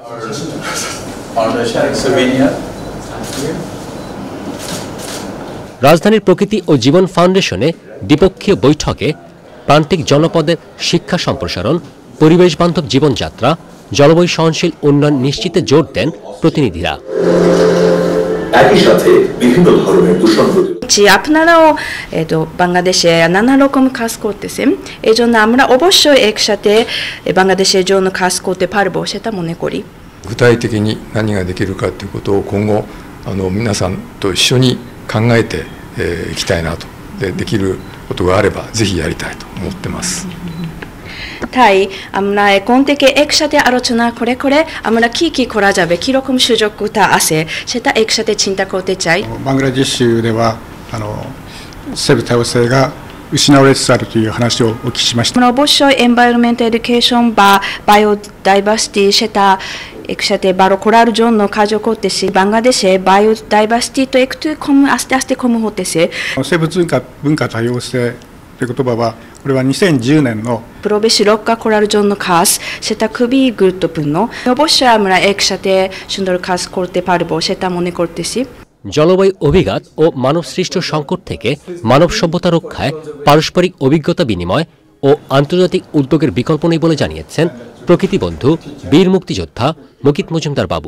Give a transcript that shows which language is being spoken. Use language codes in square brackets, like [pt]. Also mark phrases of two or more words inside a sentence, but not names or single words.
[bn] রাজধানীর প্রকৃতি ও জীবন ফাউন্ডেশনে দ্বিপক্ষীয় বৈঠকে প্রান্তিক জনপদের শিক্ষা সম্প্রসারণ, পরিবেশ বান্ধব জীবনযাত্রা, জলবায়ু সহনশীল উন্নয়ন নিশ্চিতে জোর দেন প্রতিনিধিরা। একই সাথে বিভিন্ন ধরনের দূষণ আপনারাও বাংলাদেশে নানা রকম কাজ করতেছেন, এই জন্য আমরা অবশ্যই একসাথে বাংলাদেশের জন্য কাজ করতে পারবো সেটা মনে করি। [ja] 具体的に何ができるかということを今後皆さんと一緒に考えていきたいなと、できることがあればぜひやりたいと思ってます。 [bn] তাই আমরা এখন থেকে একসাথে আলোচনা করে আমরা কি করা যাবে, কিরকম সুযোগটা আছে সেটা একসাথে চিন্তা করতে চাই। [ja] বাংলাদেশ では生物多様性が失われつつあるという話をお聞きしました。 [bn] অবশ্যই [en] environment education [bn] বা বায়োডাইভার্সিটি সেটা একসাথে বারো করার জন্য কাজ করতেছি। বাংলাদেশে বায়োডাইভার্সিটি তো একটু আস্তে আস্তে কম হতেছে। [ja] 生物文化多様性という言葉はこれは2010年の [bn] পরিবেশ রক্ষা করার জন্য কাজ, সেটা খুবই গুরুত্বপূর্ণ। অবশ্যই আমরা একসাথে সুন্দর কাজ করতে পারবো সেটা মনে করতেছি। জলবায়ু অভিঘাত ও মানব সৃষ্ট সংকট থেকে মানব সভ্যতা রক্ষায় পারস্পরিক অভিজ্ঞতা বিনিময় ও আন্তর্জাতিক উদ্যোগের বিকল্প নেই বলে জানিয়েছেন প্রকৃতি বন্ধু বীর মুক্তিযোদ্ধা মকিত মজুমদার বাবু।